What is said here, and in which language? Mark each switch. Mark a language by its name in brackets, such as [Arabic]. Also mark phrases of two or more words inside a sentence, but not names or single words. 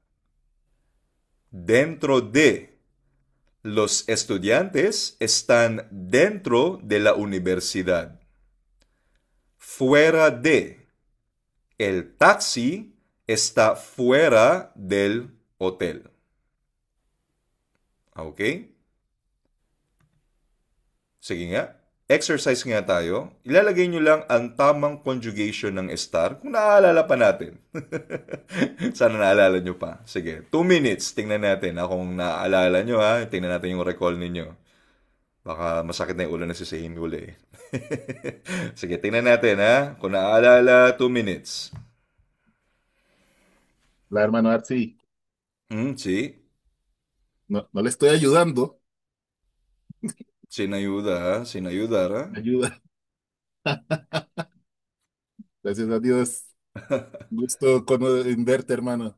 [Spanish] Dentro de. Los estudiantes están dentro de la universidad. Fuera de. El taxi está fuera del hotel. [Filipino] Okay? Sige nga. Exercise nga tayo. Ilalagay nyo lang ang tamang conjugation ng estar kung naaalala pa natin. Sana naalala nyo pa. Sige, [English] 2 minutes. [Filipino] Tingnan natin. Kung naaalala nyo ha, tingnan natin yung recall ninyo. Baka masakit na yung ulo na si Sahin uli. Sige, tingnan natin ha. Kung naaalala, [English] 2 minutes. [Spanish] Hola, hermano Arsi. Sí. No, no le estoy ayudando. Sin ayuda, ¿ah? Sin ayudar, ¿ah? Ayuda. Gracias a Dios. Gusto en verte, hermano.